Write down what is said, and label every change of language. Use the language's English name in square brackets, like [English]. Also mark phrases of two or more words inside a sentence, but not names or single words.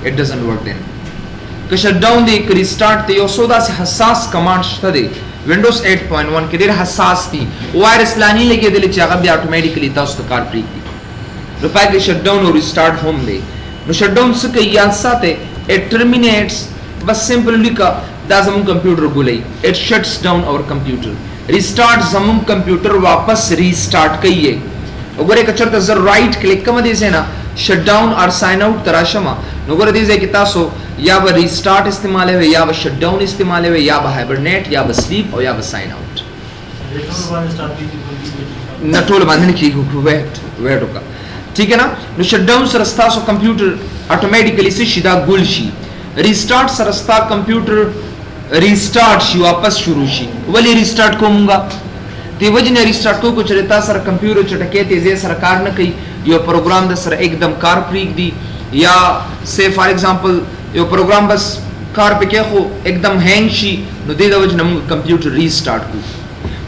[English] it doesn't work then. [Pashto] که [English] shut down [Pashto] دی، که ریسټارټ دی، یو څو داسې حساس کمانډ شته دی ونډوز 8.1 کې ډېر حساس دي. وایرس لا نه لګېدلی چې هغه بیا اتوماتیکلی تاسو ته کار پرېږدي. نو پای کې [English] shut down [Pashto] او ریسټارټ هم دی. نو [English] shut down [Pashto] څه کوي؟ یاد ساتئ [English] it terminates. [Pashto] بس سمپل لیکه دا زموږ کمپیوټر ګولۍ. [English] it shuts down our computer. [Pashto] ریسټارټ زموږ کمپیوټر واپس ریسټارټ کوي. وګورئ که چېرته زه رائټ کلیک کوم دې ځای نه [English] shut down or sign out [Pashto] ته راشم نو ګوره دې ځای کې تاسو یا به ریسټارټ استعمالوئ، یا به [English] shut down [Pashto] استعمالوئ، یا به هایبرنیټ، یا به سلیپ او یا به [English] sign out. [Pashto] نه ټول باندې نه کېږي، ویټ وکړه. [Urdu] ټیک ہے نا. [Pashto] نو [English] shut down [Pashto] سره ستاسو کمپیوټر اتوماتیکلی څه شي؟ دا ګول شي. ریسټارټ سره ستا کمپیوټر ریسټارټ شي، واپس شروع شي. ولې ریسټارټ کومږه؟ دی وجه نه ریسټارټ کوو چې تا سره کمپیوټر چټکې تیزۍ سره کار نه کوي، یو پروګرام د سره एकदम کار پرېږدي، یا [English] say for example [Pashto] یو پروګرام بس کار پکې خو एकदम هینګ شي نو دې د وجه نه موږ کمپیوټر ریسټارټ کوو.